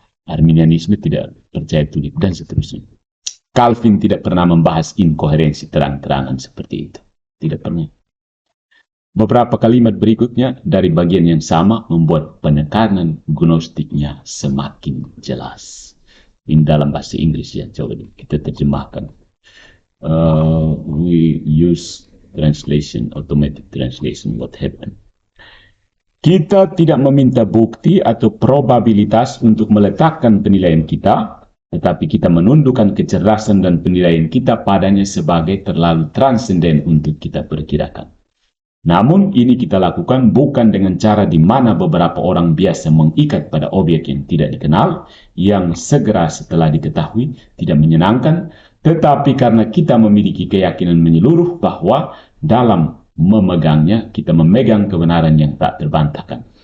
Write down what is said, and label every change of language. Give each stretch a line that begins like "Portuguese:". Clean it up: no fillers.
Indonesian: Arminianisme tidak percaya tulip dan seterusnya. Calvin tidak pernah membahas inkoherensi terang-terangan seperti itu. Tidak pernah. Beberapa kalimat berikutnya dari bagian yang sama membuat penekanan gnostiknya semakin jelas. Ini dalam bahasa Inggris ya, coba kita terjemahkan.
English: We use translation, automatic translation, what happened.
Indonesian: Kita tidak meminta bukti atau probabilitas untuk meletakkan penilaian kita, tetapi kita menundukkan kecerdasan dan penilaian kita padanya sebagai terlalu transenden untuk kita perkirakan. Namun ini kita lakukan bukan dengan cara di mana beberapa orang biasa mengikat pada objek yang tidak dikenal, yang segera setelah diketahui tidak menyenangkan, tetapi karena kita memiliki keyakinan menyeluruh bahwa dalam memegangnya, kita memegang kebenaran yang tak terbantahkan.